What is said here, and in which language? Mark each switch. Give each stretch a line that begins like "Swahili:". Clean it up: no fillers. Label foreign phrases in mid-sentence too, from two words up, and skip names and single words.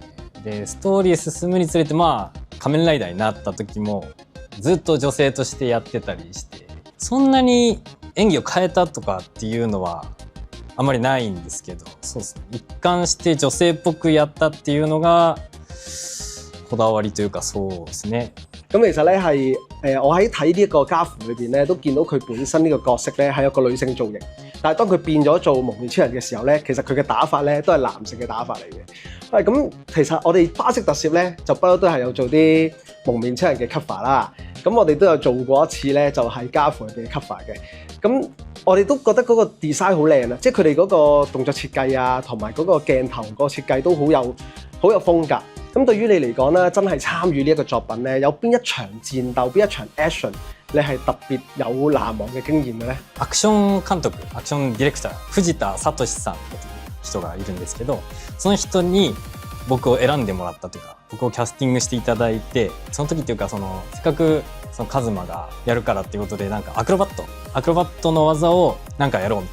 Japanese: でストーリー進むにつれて、まあ仮面ライダーになった時もずっと女性としてやってたりして、そんなに演技を変えたとかっていうのはあまりないんですけど、そうですね、一貫して女性っぽくやったっていうのがこだわりというか、そうですね。
Cantonese: 咁其實咧係我喺睇呢一個家父裏邊咧，都見到佢本身呢個角色咧係一個女性造型，但係當佢變咗做蒙面超人嘅時候咧，其實佢嘅打法咧都係男性嘅打法嚟嘅。咁其實我哋花式特攝咧就不嬲都係有做啲蒙面超人嘅 cover 啦。咁我哋都有做過一次咧，就係家父入邊嘅 cover 嘅。咁我哋都覺得嗰個 design 好靚啊，即係佢哋嗰個動作設計啊，同埋嗰個鏡頭個設計都好有風格。咁對於你嚟講咧，真係參與呢一個作品咧，有邊一場戰鬥、邊一場 action 你係特別有難忘嘅經驗嘅咧？
Japanese: アクション監督、アクションディレクター藤田聡さんという人がいるんですけど、その人に僕を選んでもらったというか、僕をキャスティングしていただいて、その時っていうか、せっかくそのカズマがやるからっていうことで、なんかアクロバットの技をなんかやろうみ